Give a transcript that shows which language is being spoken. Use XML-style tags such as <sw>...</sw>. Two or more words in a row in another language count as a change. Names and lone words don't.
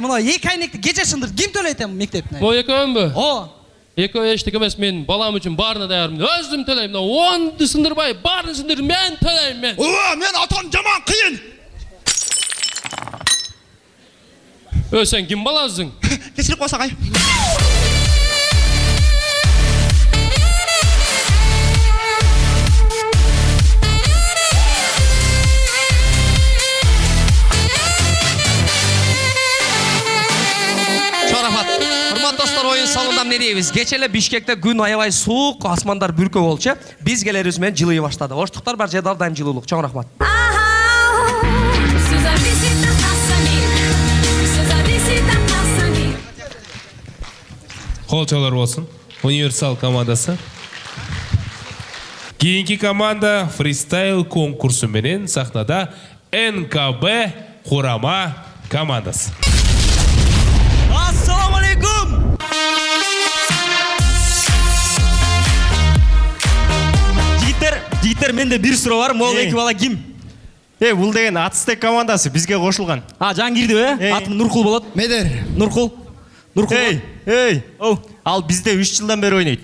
<ky>Мына 2 айнекти кече шындыр ким төлөйт эми мектептине? Бо экөөмбү? О. Экөө эчтек эмес, мен балам үчүн баарына даярмын. Өзүм төлөйм. 10 сындырбай, баарын сындыр мен төлөйм мен. Мен атам жаман кыйын. Сен ким баласың?</ky> <kk>Кешіріп қойсақ ай.</kk> <ky>Урматтуу достор, оюн соңунда эмне дейбиз? Кече эле Бишкекте күн аябай суук, асмандар бүркөө болчу. Биз келерибиз менен жылый баштады. Оштуктар бар жерде ар дайым жылуулук. Чоң рахмат. Қолчалар болсын. Универсал командасы.</ky> <kk>Кейінгі команда фристайл конкурсы менен сахнада НКБ Құрама командасы.</kk> <ky>Ассаламалейкум. Жигиттер, менде бир суроо бар. Могул эки бала ким? Бул деген Атстек командасы бизге кошулган. Жаңы кирдиби? Атым Нуркул болот. Медер. Нуркул. Ал бизде 3 жылдан бери ойнойт.</ky>